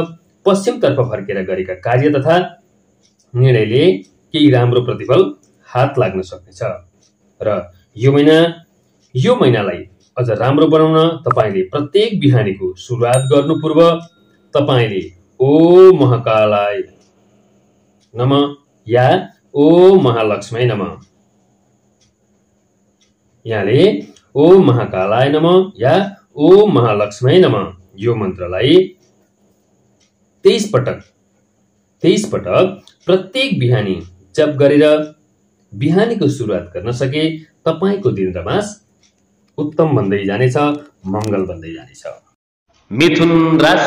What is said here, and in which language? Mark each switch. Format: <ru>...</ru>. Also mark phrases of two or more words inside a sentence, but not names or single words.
<ne>पश्चिमतर्फ फर्केर गरेका कार्य तथा निर्णयले केही राम्रो प्रतिफल हात लाग्न सक्नेछ र यो महिनालाई अझ राम्रो बनाउन तपाईले प्रत्येक बिहानीको सुरुवात गर्नु पूर्व तपाईले</ne> <sa>ओम महाकालाय नमः</sa> <ne>या</ne> <sa>ओम महालक्ष्मी नमः,</sa> <ne>यहाँले</ne> <sa>ओम महाकालाय नमः</sa> <ne>या</ne> <sa>ओम महालक्ष्मी नमः</sa> <ne>यो मन्त्रलाई 23 पटक प्रत्येक बिहानी जप गरेर बिहानीको सुरुवात गर्न सके तपाईको दिन र मास उत्तम बन्दै जानेछ, मंगल बन्दै जानेछ। मिथुन राशि</ne>